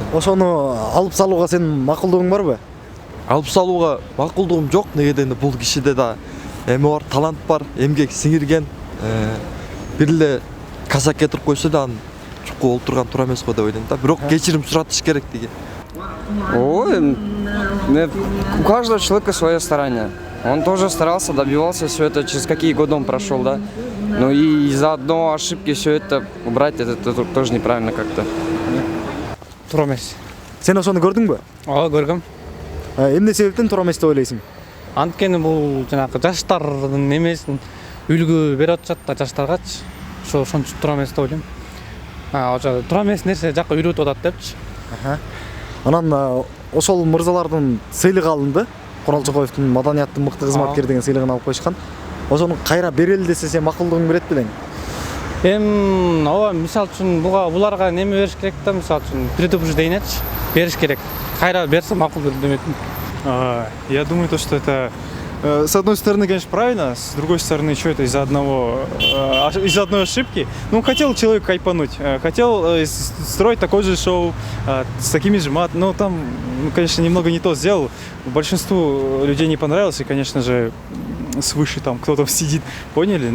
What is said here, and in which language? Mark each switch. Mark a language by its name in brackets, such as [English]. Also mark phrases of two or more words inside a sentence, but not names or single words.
[Kyrgyz] Ошону алып салууга сенин макулдугуң барбы? Алып салууга макулдугум жок. Неге дегенде бул кишиде да эме бар, талант бар, эмгек сиңирген. Бир эле казак кетирип койсо да анын чукку болуп турган туура эмес го деп ойлойм да. Бирок кечирим суратыш керек деген. Ой, [Russian] у каждого человека свое старание. Он тоже старался, добивался все это, через какие годы он прошел, да. Ну и из-за одной ошибки все это убрать, это тоже неправильно как-то. [Kyrgyz] Туура эмес. Сен ошону көрдүңбү? Ооба, көргөм. Эмне себептен туура эмес деп ойлойсуң? Анткени бул жанагы жаштардын эмесин үлгү берип атышат да жаштаргачы. Ошончо туура эмес деп ойлойм. Ошо туура эмес нерсе жакка үйрөтүп атат депчи. Анан ошол мырзалардын сыйлыгы алынды. Курал Чокоевдун маданияттын мыкты кызматкер деген сыйлыгын алып коюшкан. Ошону кайра берели десе сен макулдугуң берет белең? Ооба, мисалы үчүн буларга неме бериш керек да, мисалы үчүн предупреждениечи бериш керек. Кайра берсе макул демекмин. [Russian] Я думаю, что это с одной стороны, конечно, правильно, с другой стороны, что это из-за одной ошибки. Ну, хотел человек кайпануть, хотел строить такое же шоу с такими же матами. Ну, там, конечно, немного не то сделал. Большинству людей не понравилось, и, конечно же, свыше там кто-то сидит, поняли?